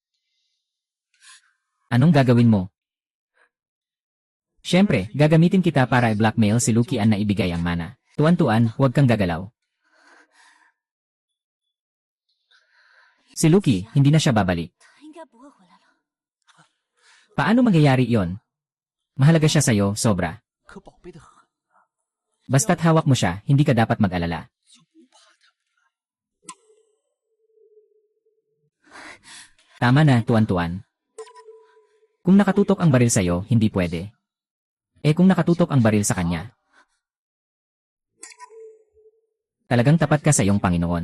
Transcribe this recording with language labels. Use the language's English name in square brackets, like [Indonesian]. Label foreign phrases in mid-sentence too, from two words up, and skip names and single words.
[Filipino] Anong gagawin mo? Siyempre, gagamitin kita para i-blackmail si Lukian na ibigay ang mana. Tuan-tuan, huwag kang gagalaw. Si Luki, hindi na siya babalik. [Chinese] 他应该不会回来了。 [Filipino] Paano mangyayari iyon? Mahalaga siya sa'yo, sobra. [Chinese] 可宝贝的很。 [Filipino] Basta't hawak mo siya, hindi ka dapat mag-alala. Tama na, tuwan-tuwan. Kung nakatutok ang baril sa'yo, hindi pwede. Kung nakatutok ang baril sa kanya, talagang tapat ka sa iyong Panginoon.